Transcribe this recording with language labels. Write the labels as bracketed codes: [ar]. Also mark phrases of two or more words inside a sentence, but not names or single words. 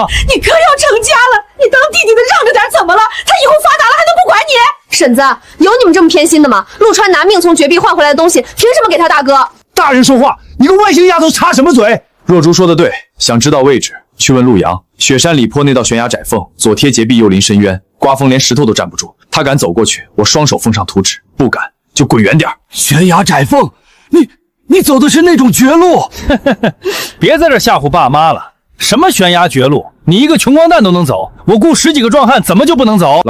[zh] 你哥要成家了，你当弟弟的让着点怎么了？他以后发达了还能不管你？婶子，有你们这么偏心的吗？陆川拿命从绝壁换回来的东西，凭什么给他大哥？大人说话，你个外星丫头插什么嘴？若竹说的对，想知道位置，去问陆阳。雪山里坡那道悬崖窄缝，左貼截壁，右临深淵，刮風連石頭都站不住。他敢走過去，我雙手奉上圖紙；不敢就滾遠點。懸崖窄縫，你走的是那種絕路？別在這嚇唬爸媽了。什麼懸崖絕路？你一個窮光蛋都能走，我雇10幾個壯漢怎麼就不能走？